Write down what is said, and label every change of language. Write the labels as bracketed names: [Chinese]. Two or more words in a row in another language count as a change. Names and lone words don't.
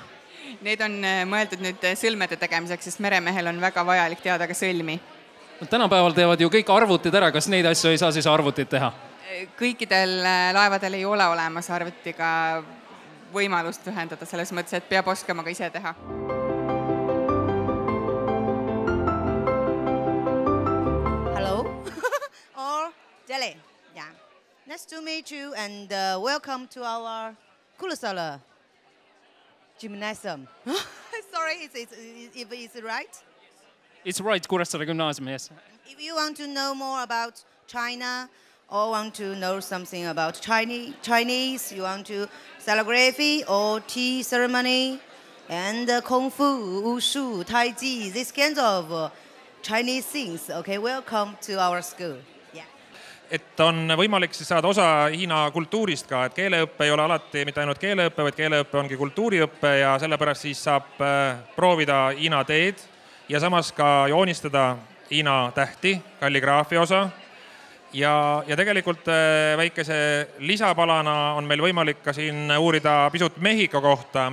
[Estonian] Need on mõeldud nüüd sõlmede tegemiseks, sest meremehel on väga vajalik teada ka sõlmi. Tänapäeval teevad ju kõik arvutid ära, kas neid asju ei saa siis arvutit teha? Kõikidel laevadel ei ole olemas arvutiga võimalust ühendada, selles mõttes, et peab oskama ka ise teha. [English] Hello, or Jelly. Yeah. Nice to meet you and welcome to our Kuressaare Gymnasium. Sorry, if it's right? It's right, Kuressaare Gymnasium, yes. If you want to know more about China or want to know something about Chinese, you want to calligraphy or tea ceremony and Kung Fu, Wushu, Tai Chi, this kinds of Chinese things, okay, welcome to our school. [Estonian] Et on võimalik siis saada osa Hiina kultuurist ka, et keeleõppe ei ole alati mitte ainult keeleõppe, vaid keeleõppe ongi kultuuriõppe ja sellepärast siis saab proovida Hiina teed ja samas ka joonistada Hiina tähti, kalligraafia osa. Ja tegelikult väikese lisapalana on meil võimalik ka siin uurida pisut Mehhiko kohta.